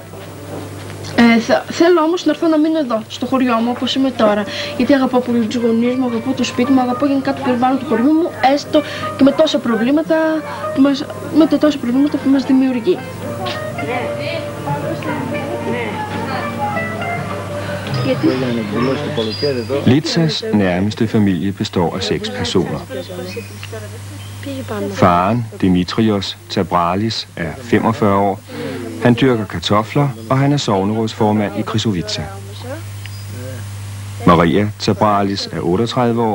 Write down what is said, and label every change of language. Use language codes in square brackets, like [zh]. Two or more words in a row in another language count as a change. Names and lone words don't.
[el] Θέλω όμως να έρθω να μείνω εδώ, στο χωριό μου, όπως είμαι τώρα. Γιατί αγαπώ πολύ τους γονείς μου, αγαπώ το σπίτι μου, αγαπώ γενικά το περιβάλλον του χωριού μου, έστω και με τόσα προβλήματα που μας δημιουργεί. [da] Litzas nærmeste familie består af 6 personer. Faren, Dimitrios Tabralis, er 45 år. Han dyrker kartofler, og han er sognerådsformand i Krisovitsa. Maria Tabralis er 38 år.